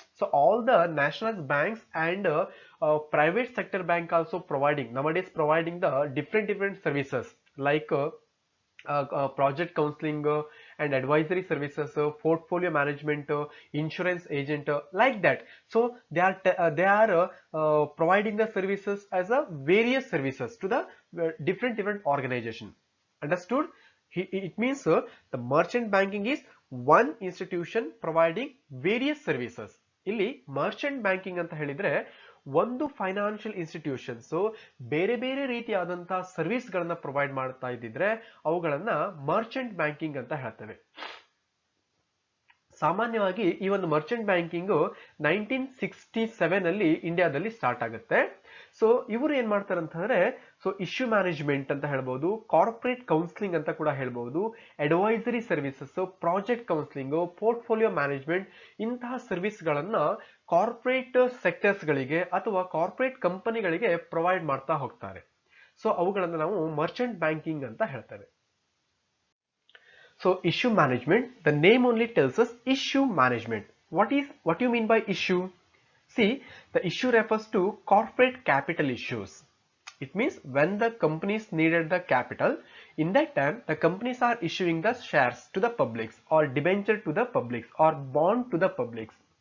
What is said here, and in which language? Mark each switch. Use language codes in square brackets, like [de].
[en] So all the nationalized banks and private sector bank also providing nowadays providing the different services like project counseling and advisory services, portfolio management, insurance agent, like that. So they are providing the services as a various services to the different organization. Understood? It means the merchant banking is one institution providing various services. [kn] ಇಲ್ಲಿ Merchant banking ಅಂತ ಹೇಳಿದ್ರೆ ಒಂದು financial institutions ಬೇರೆ ಬೇರೆ ರೀತಿಯಾದಂತಹ service ಗಳನ್ನ provide ಮಾಡ್ತಾ ಇದ್ದಿದ್ರೆ ಅವುಗಳನ್ನ ಮರ್ಚೆಂಟ್ ಬ್ಯಾಂಕಿಂಗ್ ಅಂತ ಹೇಳ್ತೇವೆ. ಸಾಮಾನ್ಯವಾಗಿ ಈ ಒಂದು ಮರ್ಚೆಂಟ್ ಬ್ಯಾಂಕಿಂಗ್ 1967 ಅಲ್ಲಿ ಇಂಡಿಯಾದಲ್ಲಿ ಸ್ಟಾರ್ಟ್ ಆಗುತ್ತೆ. ಸೊ ಇವರು ಏನ್ ಮಾಡ್ತಾರೆ ಅಂತಂದ್ರೆ, ಸೊ ಇಶ್ಯೂ ಮ್ಯಾನೇಜ್ಮೆಂಟ್ ಅಂತ ಹೇಳ್ಬಹುದು, ಕಾರ್ಪೊರೇಟ್ ಕೌನ್ಸಿಲಿಂಗ್ ಅಂತ ಕೂಡ ಹೇಳ್ಬಹುದು, advisory services, project counselling, portfolio management, ಇಂತಹ ಸರ್ವಿಸ್ ಗಳನ್ನ ಕಾರ್ಪೊರೇಟ್ ಸೆಕ್ಟರ್ಸ್ ಗಳಿಗೆ ಅಥವಾ ಕಾರ್ಪೊರೇಟ್ ಕಂಪನಿಗಳಿಗೆ ಪ್ರೊವೈಡ್ ಮಾಡ್ತಾ ಹೋಗ್ತಾರೆ. ಸೊ ಅವುಗಳನ್ನ ನಾವು ಮರ್ಚೆಂಟ್ ಬ್ಯಾಂಕಿಂಗ್ ಅಂತ ಹೇಳ್ತೇವೆ. [en] So issue management, the name only tells us issue management. What do you mean by issue? See, the issue refers to corporate capital issues. It means when the companies needed the capital, in that time the companies are issuing the shares to the publics or debenture to the publics or bond to the publics.